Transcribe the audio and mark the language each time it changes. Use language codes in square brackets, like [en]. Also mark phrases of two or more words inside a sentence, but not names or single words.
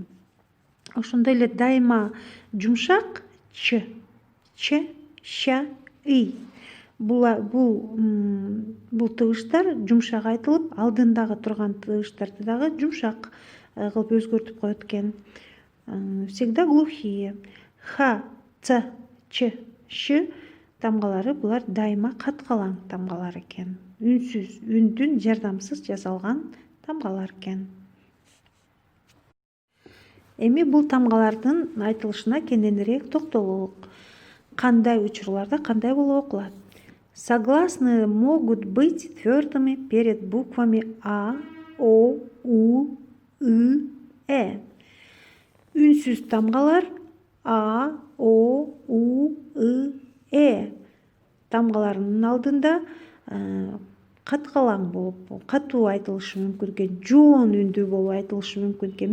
[ky] Ошондой эле дайыма жумшак Ч, Ш, И. Бул тыбыштар жумшак айтылып, алдындагы турган тыбыштарды дагы жумшак кылып өзгөртүп коет экен. [ru] Всегда глухие. Х, [ky] Ц, Ч, Ш тамгалары булар дайыма каткалаң тамгалар экен. Үнсүз, үндүн жардамсыз жасалган тамгалар экен. Эми бул тамгалардын айтылышына кененирээк токтололук. Кандай учурларда кандай болуп окулат? [ru] Согласные могут быть твердыми перед буквами А, О, У, И, Э. [ky] Үнсүз тамгалар А, О, У, И, Э тамгаларынын алдында каткалаң болуп, катуу айтылышы мүмкүн экен, жоон үндүү болуп айтылышы мүмкүн экен.